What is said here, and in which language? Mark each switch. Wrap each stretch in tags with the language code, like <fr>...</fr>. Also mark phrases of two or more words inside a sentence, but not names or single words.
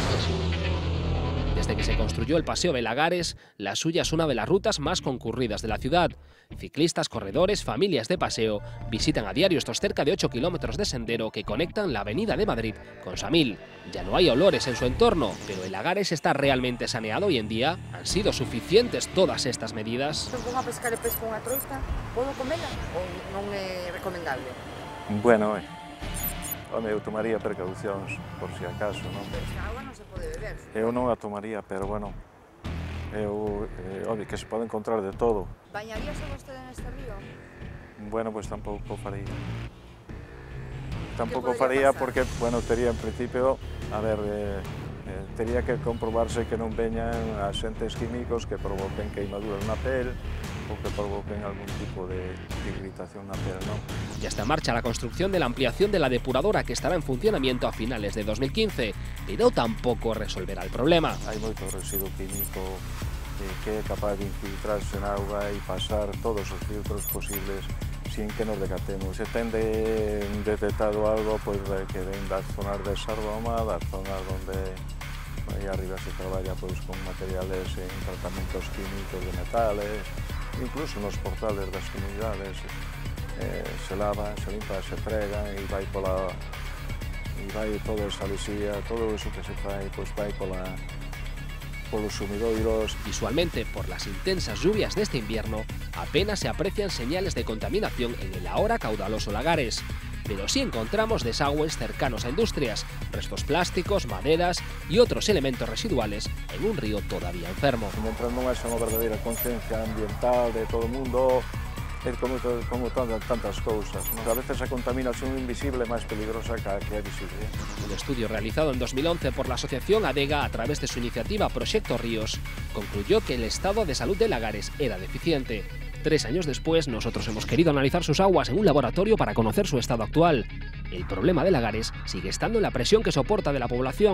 <es>Desde que se construyó el Paseo de Lagares, la suya es una de las rutas más concurridas de la ciudad. Ciclistas, corredores, familias de paseo visitan a diario estos cerca de 8 kilómetros de sendero que conectan la Avenida de Madrid con Samil. Ya no hay olores en su entorno, pero el Lagares está realmente saneado hoy en día. ¿Han sido suficientes todas estas medidas?</es> <gl>Vou a pescar e pesco unha troita, podo comela ou non é recomendable? Bueno, eu tomaría precaucións, por si acaso, non? Pero esta agua non se pode beber. Eu non a tomaría, pero, bueno, obvio que se pode encontrar de todo. Bañaríase vostede neste río? Bueno, pues tampouco faría. Tampouco faría porque, bueno, tería en principio, a ver, tería que comprobarse que non veñan axentes químicos que provoquen queimaduras na pel ou que provoquen algún tipo de irritación na pel, ¿no?</gl> <es>Ya está en marcha la construcción de la ampliación de la depuradora que estará en funcionamiento a finales de 2015, pero tampoco resolverá el problema.</es> <gl>Hai moito residuo químico que é capaz de infiltrarse en auga e pasar todos os filtros posibles sin que nos decatemos. Se ten detectado algo pois que ven das zonas de Sardoma, das zonas onde aí arriba se traballa pois con materiales en tratamentos químicos de metales, incluso nos portales das comunidades se lavan, se limpan, se fregan e vai toda esa lexía, todo eso que se fai, pois vai polos sumidoiros.</gl> <es>Visualmente, por las intensas lluvias de este invierno, apenas se aprecian señales de contaminación en el ahora caudaloso Lagares. Pero sí encontramos desagües cercanos a industrias, restos plásticos, maderas y otros elementos residuales en un río todavía enfermo.</es> <gl>Mientras non é unha verdadeira conciencia ambiental de todo o mundo, é como tantas cousas, ¿no? A veces a contaminación invisible é máis peligrosa que a que é visible.</gl> <es>Un estudio realizado en 2011 por la Asociación ADEGA a través de su iniciativa Proyecto Ríos concluyó que el estado de salud de Lagares era deficiente. 3 años después, nosotros hemos querido analizar sus aguas en un laboratorio para conocer su estado actual. El problema de Lagares sigue estando en la presión que soporta de la población.</es>